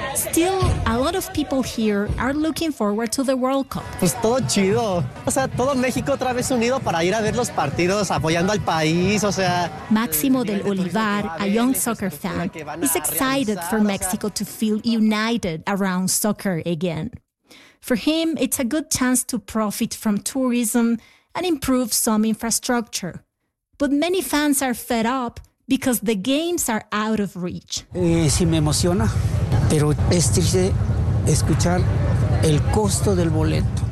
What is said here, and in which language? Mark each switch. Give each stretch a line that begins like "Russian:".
English: Still, a lot of people here are looking forward to the World Cup.
Spanish: Pues todo chido. O sea, todo México otra vez unido para ir a ver los partidos, apoyando al país, o sea.
English: Máximo del Olivar, a young soccer fan, is excited for Mexico to feel united around soccer again. For him, it's a good chance to profit from tourism and improve some infrastructure. But many fans are fed up because the games are out of reach.
Spanish: Sí me emociona. Pero es triste escuchar el costo del boleto.